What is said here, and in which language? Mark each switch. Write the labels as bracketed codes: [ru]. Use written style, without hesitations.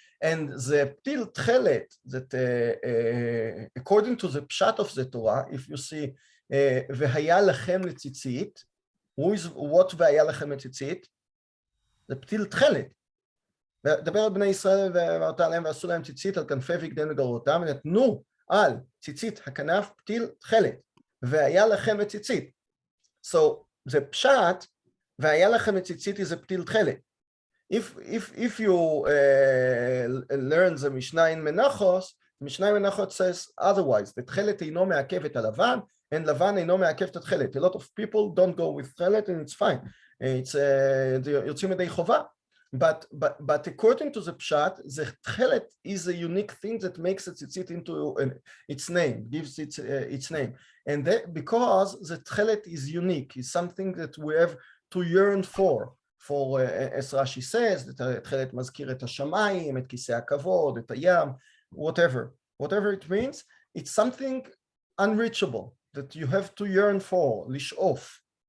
[en] And the פתיל תכלת, that according to the pshat of the Torah, if you see [he] והיה לכם לציצית, [en] what והיה לכם לציצית? [he] זה פתיל תכלת. דבר על בני ישראל ואמרת עליהם ועשו להם ציצית על כנפי בגדיהם לגרותם ונתנו על ציצית הכנף פתיל תכלת והיה לכם לציצית. [en] So [he] זה פשט והיה לכם לציצית זה פתיל תכלת. [en] If you learn the Mishnah in Menachos, Mishnah in Menachos says otherwise, that [he] תכלת אינו מעכב את הלבן [en] and [he] לבן אינו מעכב את התכלת. [en] A lot of people don't go with תכלת and it's fine. It's [he] יוצאים ידי חובה. [en] But according to the pshat, the tchelet is a unique thing that makes it into its name, gives it its name, and that because the tchelet is unique, is something that we have to yearn for. As Rashi says, that [he] tchelet mazkir et hashamayim, et kisei hakavod, et hayam, [en] whatever it means, it's something unreachable that you have to yearn for, lishof.